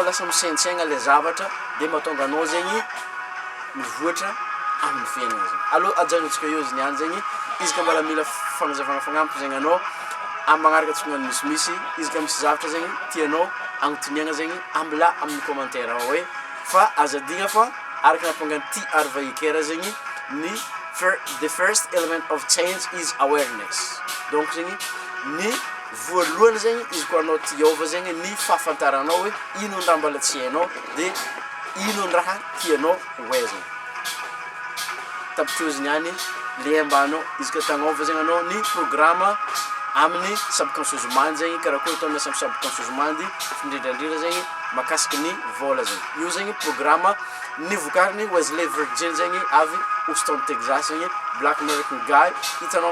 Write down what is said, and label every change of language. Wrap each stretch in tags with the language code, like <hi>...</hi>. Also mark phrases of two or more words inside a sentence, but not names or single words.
<mg>lasa misaintsaigna le zavatra de mahatonga anao zegny mivoatra amin'ny fiainana zegny aloha ajanontsika eo izy niany zegny izy ka mbala mila fagnazavagna fagnampy zegny anao amin'ny magnaraka tsy magnano misimisy izy ka misy zavatra zegny tianao agnotiniagna zegny ambla amin'ny commentaire ao hoe fa azadigna fa araka nampangany ty ary vahikera zegny ny</mg> <en>the first element of change is awareness</en> <mg>donc zegny ny voalohany zegny izy koa anao tiôva zegny ny fahafantaranao hoe ino ny raha mbala tsy hainao de ino ny raha tianao hoe zegny tapitry izy niany le ambanao izy ka tagnova zegny anao ny programme amin'ny subconscieusement zegny karakory atao miasa amin'ny subconscieusement indrindrandrindra zegny makasiky ny vola zegny io zegny programme nivokariny Devenir zegny avy Houston Texas zegny</mg> <en>Black American guy</en> <mg>hitanao</mg>